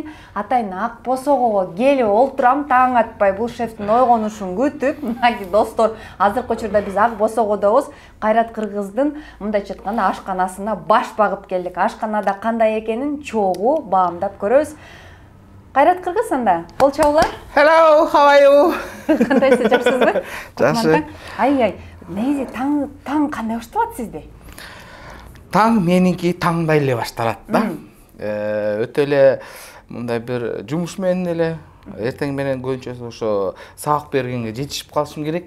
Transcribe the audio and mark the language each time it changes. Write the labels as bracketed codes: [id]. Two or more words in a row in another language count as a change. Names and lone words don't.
[ky] Атайын ак босогого келип олтурам, таң атпай бул шефтин ойгонушун күтүп. Мынакей достор, азыркы учурда биз ак босогодобуз. Кайрат Кыргыздын мындайча айтканда ашканасына баш багып келдик. Ашканада кандай экенин чогуу баамдап көрөбүз. Кайрат Кыргыз анда, кол чабуулар. [en] Hello, how are you? [ky] Кандайсыз, жакшысызбы? Жакшы. Ай, негизи таң кандай башталат сизде? Таң меники таңдай эле башталат да. Өтө эле мындай бир жумуш менен эле эртең менен көбүнчө ошо сабак бергенге жетишип калышым керек.